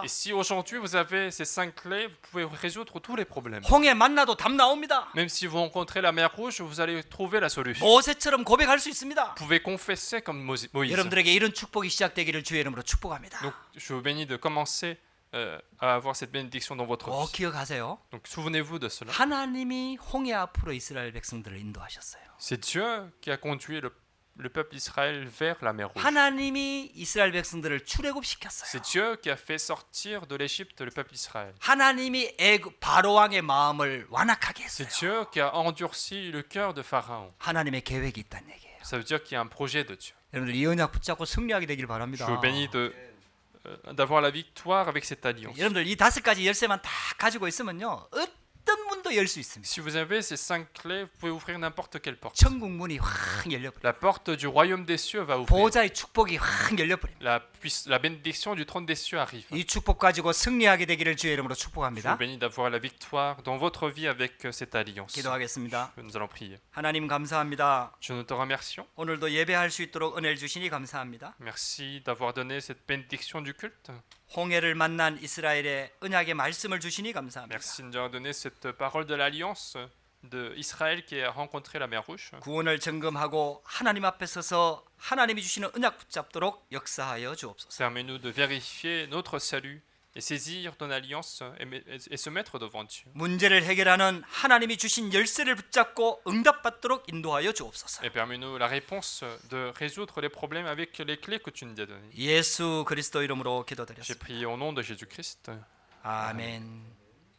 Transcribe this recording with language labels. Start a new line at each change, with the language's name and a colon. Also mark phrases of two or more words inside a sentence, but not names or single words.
French: Et si aujourd'hui vous avez ces 5 clés, vous pouvez résoudre tous les problèmes.
Korean: 홍해 만나도 답 나옵니다.
French: Même si vous rencontrez la mer rouge, vous allez trouver la solution.
Korean: 모세처럼 고백할 수 있습니다.
French: Vous pouvez confesser comme Moïse.
Korean: 여러분들에게 이런 축복이 시작되기를 주의 이름으로 축복합니다.
French: Donc je vous bénis de commencer à avoir cette bénédiction dans votre
Korean: 꼭
French: vie.
Korean: 기억하세요.
French: Donc souvenez-vous de cela.
Korean: 하나님이 홍해 앞으로 이스라엘 백성들을 인도하셨어요.
French: C'est Dieu qui a conduit le peuple d'Israël vers la mer rouge.
Korean: 하나님이 이스라엘 백성들을 출애굽시켰어요.
French: C'est Dieu qui a fait sortir de l'Égypte le peuple d'Israël.
Korean: 하나님이 바로 왕의 마음을 완악하게
French: C'est
Korean: 했어요.
French: Dieu qui a endurci le cœur de Pharaon.
Korean: 하나님의 계획이 있다는 얘기예요.
French: Ça veut dire qu'il y a un projet de Dieu.
Korean: 여러분들 이 언약 붙잡고 승리하게 되길
French: Je
Korean: 바랍니다.
French: vous bénis d'avoir la victoire avec cette alliance.
Korean: 여러분들 이 5가지 열쇠만 다 가지고 있으면요 어떤 문도 열 수 있습니다.
French: Si vous avez ces 5 clés, vous pouvez ouvrir n'importe quelle porte.
Korean: 천국 문이 확 열려버려요.
French: La porte du royaume des cieux va ouvrir.
Korean: 보호자의 축복이 확 열려버립니다.
French: La bénédiction du trône des cieux arrive.
Korean: 이 축복 가지고 승리하게 되기를 주의 이름으로
French: Je vous
Korean: 축복합니다.
French: bénis d'avoir la victoire dans votre vie avec cette alliance.
Korean: 기도하겠습니다.
French: Nous allons prier.
Korean: 하나님 감사합니다.
French: Dieu, nous te remercions.
Korean: 오늘도 예배할 수 있도록 은혜를 주시니 감사합니다.
French: Merci d'avoir donné cette bénédiction du culte.
Korean: 홍해를 만난 이스라엘의 언약의 말씀을 주시니 감사합니다.
French: Merci de nous avoir donné cette parole de l'alliance d'Israël qui a rencontré la mer Rouge.
Korean: 구원을 점검하고 하나님 앞에 서서 하나님이 주시는 언약 붙잡도록 역사하여 주옵소서.
French: Permets-nous de vérifier notre salut et saisir ton alliance et se mettre devant Dieu.
Korean: 문제를 해결하는 하나님이 주신 열쇠를 붙잡고 응답받도록 인도하여 주옵소서.
French: Et permets-nous la réponse de résoudre les problèmes avec les clés que tu nous as données.
Korean: 예수 그리스도 이름으로
French: J'ai
Korean: 기도드렸습니다.
French: prié au nom de Jésus-Christ.
Korean: 아멘.